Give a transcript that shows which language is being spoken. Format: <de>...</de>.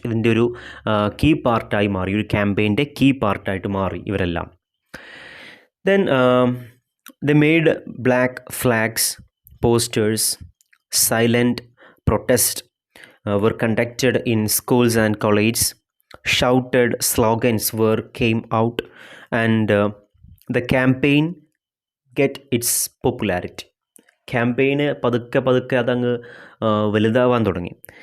<ml>ഇതിൻ്റെ ഒരു കീ പാർട്ടായി മാറി, ഒരു ക്യാമ്പയിൻ്റെ കീ പാർട്ടായിട്ട് മാറി ഇവരെല്ലാം.</ml> <en>Then they made black flags, posters, silent protest were conducted in schools and colleges. Shouted slogans came out and the campaign get its popularity.</en> <ml>ക്യാമ്പയിന് പതുക്കെ അതങ്ങ് വലുതാവാൻ തുടങ്ങി.</ml>